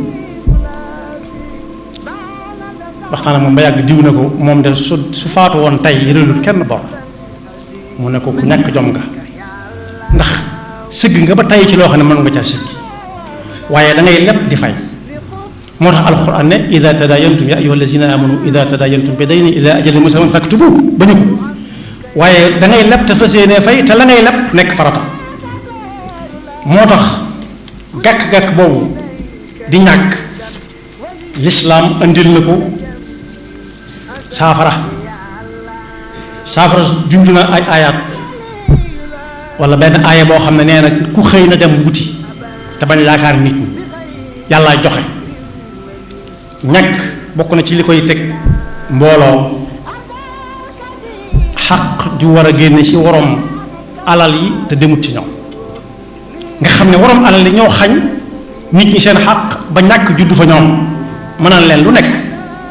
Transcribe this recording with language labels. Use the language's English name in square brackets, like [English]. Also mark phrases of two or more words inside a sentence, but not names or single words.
[Wolof] waxtaan moom ba yàgg diw ne ko moom de su faatu woon tey yërelut kenn bor mu ne ko ku ñàkk jom nga ndax sëgg nga ba tey ci loo xam ne mën nga caa sëgg waaye da ngay lépp di fay moo tax alquran ne [Arabic] إذا تداينتم يا أيها الذين آمنوا إذا تداينتم بدين إلى أجل مسمى فاكتبوه [Wolof] bañu ko waaye da ngay lépp te fas yéenee fay te la ngay lépp nekk farata moo tax gàkk-gàkk boobu di ñàkk lislaam andil na ko saafara junj na ay ayaat wala benn aaya boo xam ne nee na ku xëy na dem wuti te bañ yaakaar nit ñi yàlla joxe ñàkk bokk na ci li koy teg mbooloo xaq ju war a génne ci worom alal yi te demut ci ñoom nga xam ne worom alal yi ñoo xañ nit ñi seen xaq ba ñàkk juddu fa ñoom mënal leen lu nekk